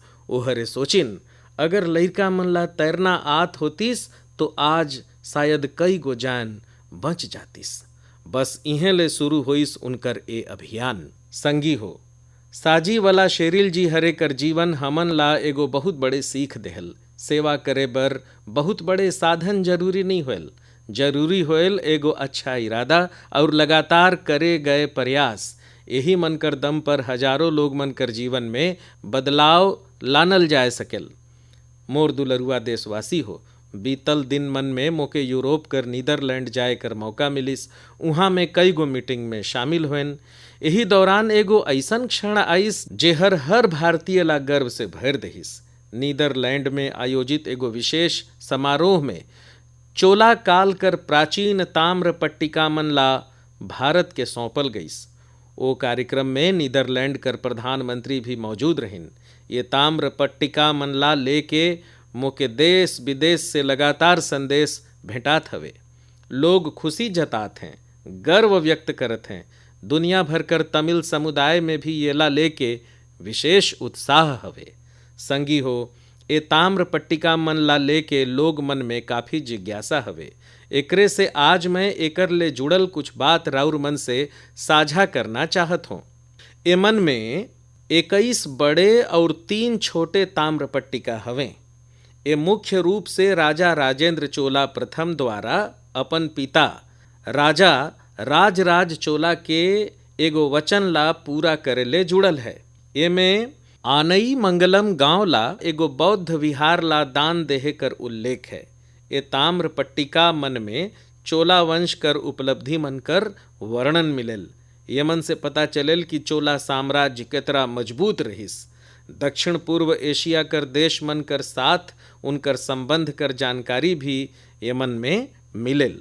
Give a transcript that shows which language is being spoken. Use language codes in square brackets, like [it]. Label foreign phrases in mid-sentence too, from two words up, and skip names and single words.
[hne] ओ हरे सोचिन, अगर लड़का मन ला तैरना आत होतिस तो आज शायद कई गो जान बच जातिस। बस इहें ले शुरू होइस उनकर ए अभियान। संगी हो, साजी वाला शेरिल जी हरे कर जीवन हमन ला एगो बहुत बड़े सीख देहल। सेवा करे बर बहुत बड़े साधन जरूरी नहीं होयल, जरूरी होयल एगो अच्छा इरादा और लगातार करे गए प्रयास। यही मन कर दम पर हजारों लोग मन कर जीवन में बदलाव लानल जाए सकेल। मोर दुलरुआ देशवासी हो, बीतल दिन मन में मोके यूरोप कर नीदरलैंड जाए कर मौका मिलिस। उहाँ में कई गो मीटिंग में शामिल हुएन। यही दौरान एगो ऐसन क्षण आइस जे हर भारतीय ला गर्व से भर दहिस। नीदरलैंड में आयोजित एगो विशेष समारोह में चोला काल कर प्राचीन ताम्र पट्टिका मन ला भारत के सौंपल गईस। ओ कार्यक्रम में नीदरलैंड कर प्रधानमंत्री भी मौजूद रहिन। ये ताम्र पट्टिका मन ला लेके मोके देश विदेश से लगातार संदेश भेंटात हवे। लोग खुशी जतात हैं, गर्व व्यक्त करत हैं। दुनिया भर कर तमिल समुदाय में भी ये ला लेके विशेष उत्साह हवे। संगी हो, ए ताम्र पट्टिका मन ला लेके लोग मन में काफ़ी जिज्ञासा हवे। एकरे से आज मैं एकर ले जुड़ल कुछ बात राउर मन से साझा करना चाहत हूँ। ए मन में 21 बड़े और 3 छोटे ताम्रपट्टिका हवें। ये मुख्य रूप से राजा राजेंद्र चोला प्रथम द्वारा अपन पिता राजा राजराज चोला के एगो वचन ला पूरा करे ले जुड़ल है। एमे आनई मंगलम गांव ला एगो बौद्ध विहार ला दान देहे कर उल्लेख है। ये ताम्रपट्टिका मन में चोला वंश कर उपलब्धि मन कर वर्णन मिलेल। ये मन से पता चलेल कि चोला साम्राज्य कितना मजबूत रहिस। दक्षिण पूर्व एशिया कर देश मन कर साथ उनकर संबंध कर जानकारी भी ये मन में मिलेल।